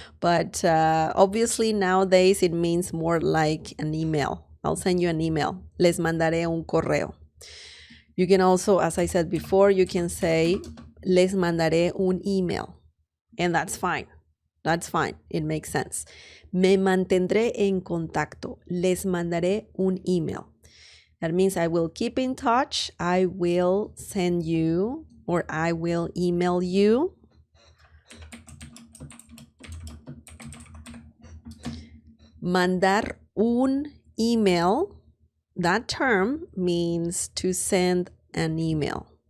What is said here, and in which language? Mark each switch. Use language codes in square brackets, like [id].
[en] But obviously nowadays it means more like an email. I'll send you an email. [es] Les mandaré un correo. [en] You can also, as I said before, you can say [es] les mandaré un email, [en] and that's fine. That's fine. It makes sense. [es] Me mantendré en contacto. Les mandaré un email. [en] That means I will keep in touch. I will send you, or I will email you. [es] Mandar un email. [en] That term means to send an email.